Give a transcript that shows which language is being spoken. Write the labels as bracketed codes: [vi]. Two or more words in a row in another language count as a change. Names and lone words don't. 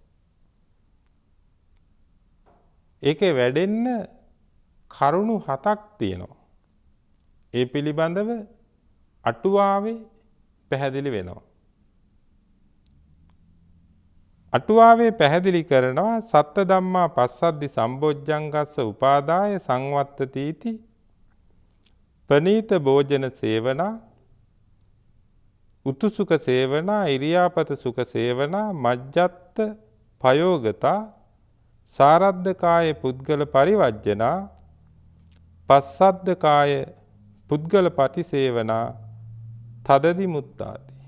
[si] ඒකේ වැඩෙන්න කරුණු 7ක් තියෙනවා. ඒ පිළිබඳව අටුවාවේ පැහැදිලි වෙනවා. අටුවාවේ පැහැදිලි කරනවා [pi] සත්ත ධම්මා පස්සද්ධි සම්බොජ්ජංගස්ස උපාදාය සංවත්තතිති පනීත භෝජන සේවනා උතුසුක සේවනා ඉරියාපත සුඛ සේවනා මජ්ජත්ත පයෝගතා සාරද්ධ කාය පුද්ගල පරිවර්ජනා පස්සද්ධ කාය පුද්ගල පටිසේවනා තදදි මුත්තාති.